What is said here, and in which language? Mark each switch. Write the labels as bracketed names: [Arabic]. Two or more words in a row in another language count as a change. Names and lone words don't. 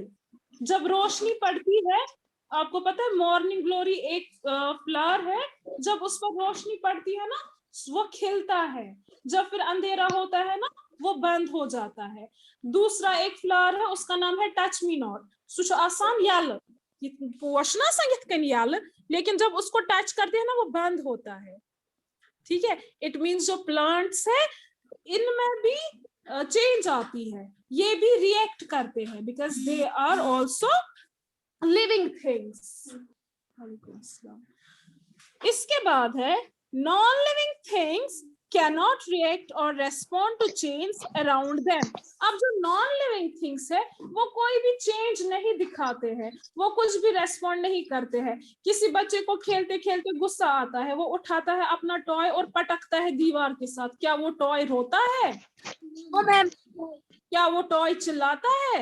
[Hindi] जब रोशनी पड़ती है, आपको पता है [English] morning glory [Hindi] एक फ्लावर है, जब उस पर रोशनी पड़ती है ना वो खिलता है, जब फिर अंधेरा होता है ना वो बंद हो जाता है। दूसरा एक फ्लावर है, उसका नाम है [English] touch me not, [Kashmiri] सुच आसान यल, पोषना संगीत कन यल, [Hindi] लेकिन जब उसको टच करते हैं ना वो बंद होता है, ठीक है। [English] it means [Hindi] जो प्लांट्स है इनमें भी चेंज आती है, ये भी रिएक्ट करते हैं, [English] because they are also living things. [Hindi] इसके बाद है [English] non-living things cannot react or respond to change around them. [Hindi] अब जो non-living things है वो कोई भी change नहीं दिखाते हैं, वो कुछ भी respond नहीं करते हैं. किसी बच्चे को खेलते खेलते गुस्सा आता है, वो उठाता है अपना टॉय और पटकता है दीवार के साथ. क्या वो टॉय रोता है? [English] no ma'am. [Hindi] क्या वो टॉय चिल्लाता है?